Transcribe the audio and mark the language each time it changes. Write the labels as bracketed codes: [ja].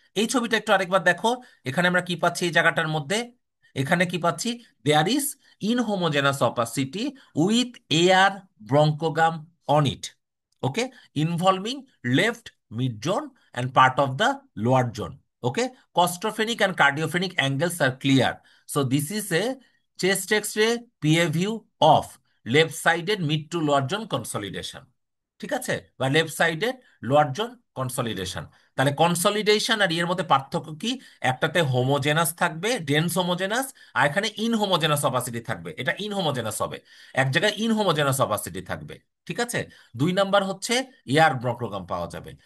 [bn] এই ছবিটা একটু আরেকবার দেখো, এখানে আমরা কি পাচ্ছি এই জায়গাটার মধ্যে? এখানে কি পাচ্ছি? [en] There is inhomogeneous opacity with air bronchogram on it, okay, involving left mid zone and part of the lower zone. Okay, costophenic and cardiophrenic angles are clear. So this is a chest X-ray PA view of left-sided mid to lower zone consolidation. [bn] ঠিক আছে? বা left sided lower zone consolidation. তাহলে consolidation আর এর মধ্যে পার্থক্য কি? একটাতে homogeneous থাকবে, ডেন্স হোমোজেনাস, আর এখানে ইনহোমোজেনাস অপাসিটি থাকবে, এটা ইনহোমোজেনাস হবে। এক জায়গায় ইনহোমোজেনাস অপাসিটি থাকবে। ঠিক আছে? দুই নাম্বার হচ্ছে এয়ার ব্রঙ্কোগ্রাম পাওয়া যাবে।